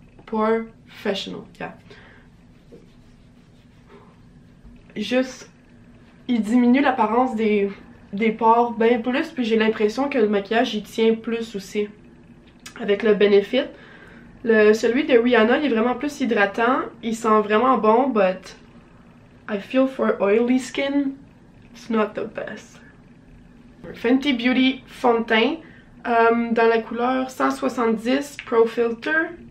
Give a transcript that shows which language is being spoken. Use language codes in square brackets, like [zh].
[en] Professional, yeah. [fr] Juste, il diminue l'apparence des pores bien plus, puis j'ai l'impression que le maquillage il tient plus aussi. Avec le Benefit. Celui de Rihanna, il est vraiment plus hydratant. Il sent vraiment bon, [en] but I feel for oily skin, it's not the best. [fr] Fenty Beauty fond de teint dans la couleur 170 Pro Filter.